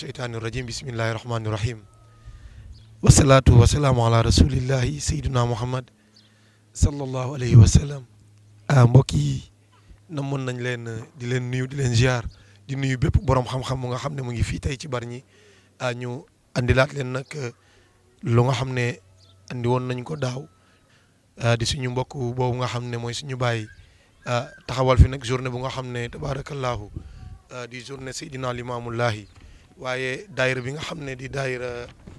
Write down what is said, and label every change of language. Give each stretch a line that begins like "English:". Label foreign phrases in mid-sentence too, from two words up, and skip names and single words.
Arabic: الشيطان الرجيم بسم الله الرحمن الرحيم والصلاة والسلام على رسول الله سيدنا محمد صلى الله عليه وسلم mbokk
Wolof: yi namoon nañ leen di leen nuyu di leen ziar di nuyu bépp borom xam-xam mu nga xam ne mu ngi fii tey ci Bargny ñu andilaat leen nag lu nga xam ne andi woon nañ ko daaw di suñu mbokk boobu nga xam ne mooy suñu baay taxawal fi nag journée bu nga xam ne tabarakallahu di journée Seydina Limaamullahi waaye daayira bi nga xam ne di daayira